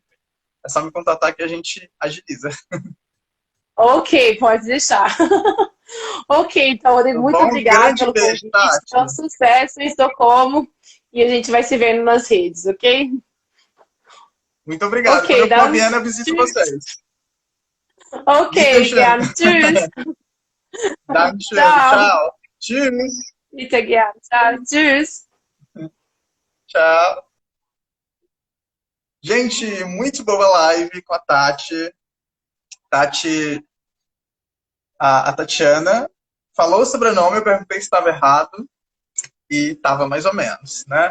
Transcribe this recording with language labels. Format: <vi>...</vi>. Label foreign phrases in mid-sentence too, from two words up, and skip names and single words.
<pt>É só me contatar que a gente agiliza. Ok, pode deixar. Ok, então, Tá muito bom? Um obrigada grande pelo beijo, convite. Tati. Então, sucesso em Estocolmo. E a gente vai se vendo nas redes, ok? Muito obrigado. Quando</pt> <de>Ok,</de> <pt>eu for a</pt> <de>dann</de> <pt>Viena, eu visito</pt> <de>tschüss.</de> <pt>vocês.</pt> <de>Ok, Bitteschön. gern. Tschüss. Dankeschön.</de> <pt>Tchau. Tchau.</pt> <de>Tschüss. Bitte gern.</de> <pt>Tchau. Tschüss. Tchau. Gente, muito boa live com a Tati. Tati, a Tatiana falou o sobrenome, eu perguntei se estava errado e estava mais ou menos, né?</pt>